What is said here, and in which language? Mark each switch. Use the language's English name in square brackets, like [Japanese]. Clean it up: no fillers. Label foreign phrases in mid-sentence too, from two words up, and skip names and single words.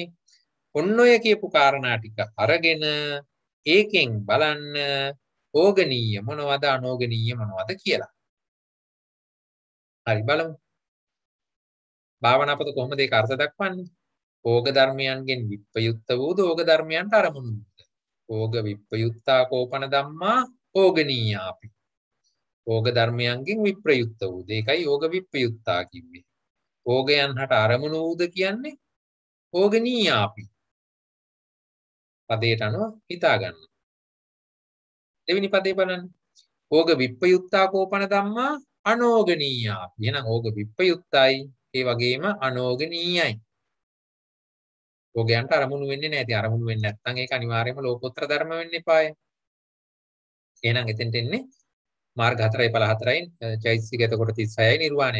[Sinhala] ඔන්න ඔය කියපු කාරණා ටික අරගෙන ඒකෙන් බලන්න ඕගනීය මොනවද අනෝගනීය මොනවද කියලා. හරි බලමු. භාවනාපත කොහොමද ඒක අර්ථ දක්වන්නේ? ඕග ධර්මයන්ගෙන් විප්‍රයුක්ත වූද ඕග ධර්මයන්ට අරමුණු වූද? [Pali] ඕග විප්‍රයුක්තා කෝපන ධම්මා ඕගනීයාපි. [Sinhala] ඕග ධර්මයන්ගෙන් විප්‍රයුක්ත වූද. ඒකයි ඕග විප්‍රයුක්තා කිව්වේ. ඕගයන් හට අරමුණු වූද කියන්නේ ඕගනීයාපි. පදයට අනුව හිතා ගන්න. දෙවෙනි පදේ බලන්න. [Pali] ඕග විප්‍රයුක්තා කෝපන ධම්මා අනෝගනීයාපි. [Sinhala] එහෙනම් ඕග විප්‍රයුක්තයි ඒ වගේම අනෝගනීයයි. ඕගයන්ට අරමුණු වෙන්නේ නැහැ. ඉතින් අරමුණු වෙන්නේ නැත්නම් ඒක අනිවාර්යයෙන්ම ලෝකෝත්තර ධර්ම වෙන්න එපාය. එහෙනම් එතෙන්ට එන්නේ මාර්ග 4යි ඵල 4යි චෛතසික එතකොට 36යි නිර්වාණයයි.